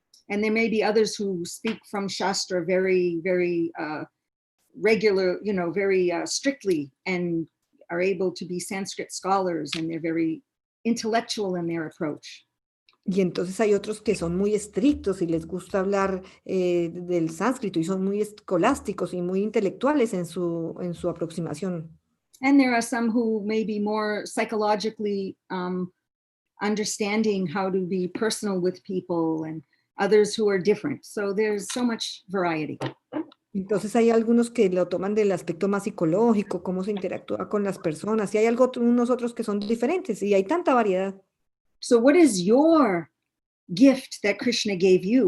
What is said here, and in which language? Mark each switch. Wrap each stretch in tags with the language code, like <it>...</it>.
<en>And there may be others who speak from Shastra very, very regular, very strictly, and are able to be Sanskrit scholars, and they're very intellectual in their approach.</en> <es>Y entonces hay otros que son muy estrictos y les gusta hablar del sánscrito y son muy escolásticos y muy intelectuales en su aproximación.</es> <en>And there are some who may be more psychologically understanding how to be personal with people, and others who are different. So there's so much variety.</en> <es>Entonces hay algunos que lo toman del aspecto más psicológico, cómo se interactúa con las personas, y hay unos otros que son diferentes, y hay tanta variedad.</es> <en>So what is your gift that Krishna gave you?</en>